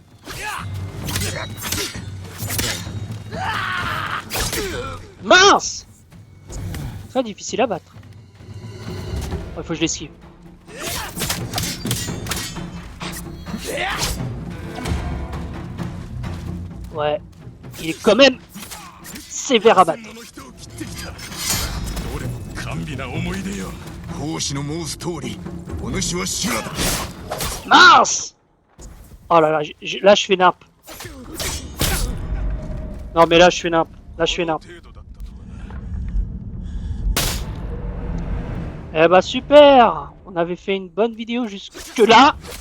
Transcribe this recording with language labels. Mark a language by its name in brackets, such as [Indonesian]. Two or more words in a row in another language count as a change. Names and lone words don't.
[French] Mince! Très difficile à battre. Il faut que je l'esquive. Ouais. Il est quand même sévère à battre. [Japanese] 甘美な思い出よ。奉仕の申す通り、お主は修羅だ。 [French] Mince! Oh là là, là je fais nimp. Non mais là je fais nimp. Là je fais nimp. Eh bah super! On avait fait une bonne vidéo jusque là.